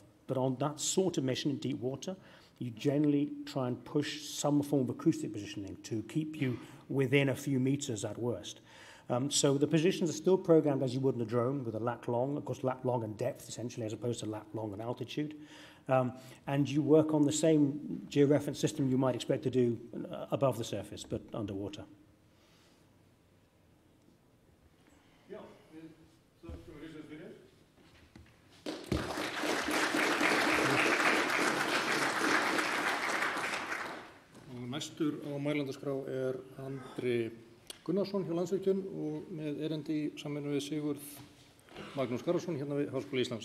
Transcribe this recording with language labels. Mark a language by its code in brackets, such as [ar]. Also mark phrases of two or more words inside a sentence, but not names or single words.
[en] But on that sort of mission in deep water, you generally try and push some form of acoustic positioning to keep you within a few meters at worst. So the positions are still programmed as you would in a drone with a lat long, of course lat long and depth essentially, as opposed to lat long and altitude. And you work on the same georeference system you might expect to do above the surface, but underwater. [is] Næstur á mælandaskrá Andri Gunnarsson hjá Landsvirkjun og með erindi í samvinnu við Sigurð Magnús Garðarsson hérna við Háskóla Íslands.